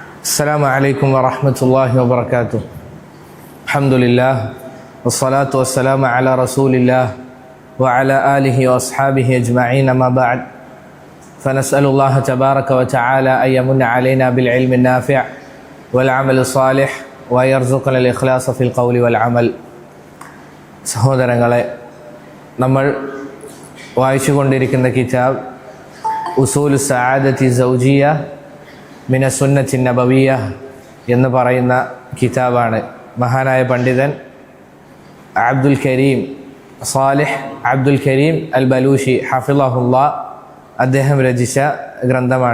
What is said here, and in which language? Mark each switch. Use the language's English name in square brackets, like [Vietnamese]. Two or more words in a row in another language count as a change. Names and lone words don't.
[Arabic] السلام عليكم ورحمة الله وبركاته. الحمد لله والصلاة والسلام على رسول الله وعلى آله وأصحابه أجمعين. أما بعد فنسأل الله تبارك وتعالى أن يمن علينا بالعلم النافع والعمل الصالح وأن يرزقنا الإخلاص في القول والعمل. [Malayalam] സഹോദരങ്ങളെ, നമ്മൾ വായിച്ചുകൊണ്ടിരിക്കുന്ന കിതാബ് ഉസൂലു സആദത്തി സൗജിയ മിന സുന്നത്തി നബവിയ എന്ന് പറയുന്ന കിതാബാണ്. മഹാനായ പണ്ഡിതൻ അബ്ദുൽ കരീം സാലിഹ് അബ്ദുൽ കരീം അൽ ബലൂഷി ഹഫിളഹുല്ലാ അദ്ദേഹം രചിച്ച ഗ്രന്ഥമാണ്.